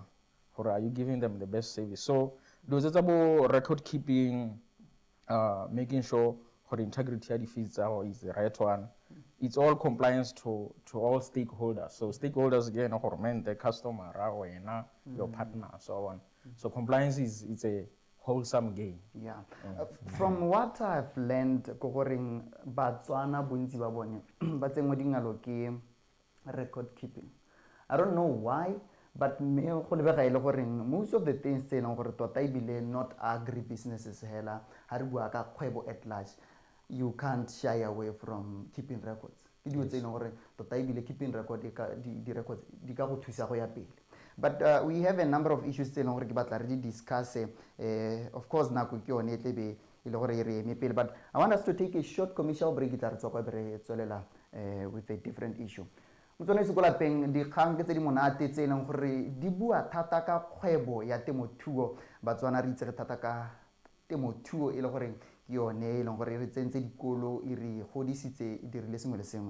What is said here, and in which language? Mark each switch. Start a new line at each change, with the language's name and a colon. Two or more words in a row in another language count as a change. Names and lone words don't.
English: Or are you giving them the best service? So those are about record keeping, making sure the integrity of the feeds is the right one. It's all compliance to all stakeholders. So stakeholders again, the customer, your partner, so on. So compliance is a wholesome game. Yeah. From what I've learned,
Tswana: Batswana bontsi ba bone ba tsengwe dingalo ke record keeping.
English: I don't know why, but most of the things
Tswana: tse leng gore tota ebile
English: not agri businesses
Tswana: hela ha re bua ka kgwebo
English: at large, you can't shy away from keeping records.
Tswana: Ke dilo tse leng gore tota ebile
English: keeping record
Tswana: di records di ka go thusa go ya pele.
English: But we have a number of issues
Tswana: tse leng gore ke batla re di
English: discuss. Of course
Tswana: nako ke yone e tlebe e le gore e re eme pele,
English: but I want us to take a short commercial break
Tswana: tla re tswa re tswelela
English: with a different issue.
Tswana: Motsone se kola peng dikgang ke tse di monate tse leng gore di bua thata ka kgwebo ya temothuo. Batswana re itse thata ka temothuo e le gore ke yone e leng gore re tsentse dikolo e re godisitse e dirile sengwe le sengwe.